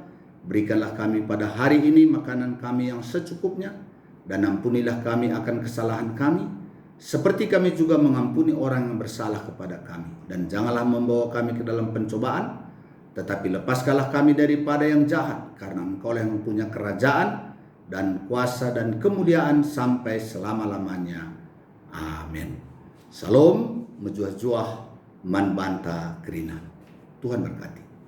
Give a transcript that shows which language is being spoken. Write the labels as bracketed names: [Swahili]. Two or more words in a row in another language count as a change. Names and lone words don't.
[Indonesian] Berikanlah kami pada hari ini makanan kami yang secukupnya, dan ampunilah kami akan kesalahan kami, seperti kami juga mengampuni orang yang bersalah kepada kami. Dan janganlah membawa kami ke dalam pencobaan, tetapi lepaskanlah kami daripada yang jahat, karena Engkau yang mempunyai kerajaan dan kuasa dan kemuliaan sampai selama-lamanya. Amin. [Batak Karo] Salam, mejuah-juah, man banta kerina. [Indonesian] Tuhan berkati.